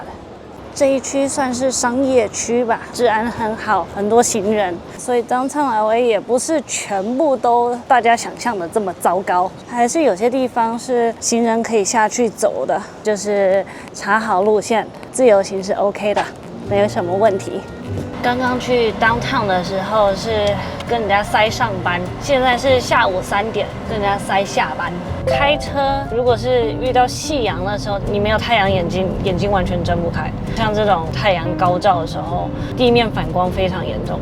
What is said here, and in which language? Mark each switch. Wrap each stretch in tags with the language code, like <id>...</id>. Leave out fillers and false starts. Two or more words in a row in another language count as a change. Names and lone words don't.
<zh>這一區算是商業區吧，治安很好，很多行人，所以 Downtown LA 也不是全部都大家想象的這麼糟糕，還是有些地方是行人可以下去走的，就是查好路線，自由行是 OK 的，沒有什麼問題。剛剛去 Downtown 的時候是跟人家塞上班，現在是下午3點，跟人家塞下班。開車如果是遇到夕陽的時候，你沒有太陽眼睛，眼睛完全睜不開。像這種太陽高照的時候，地面反光非常嚴重。</zh>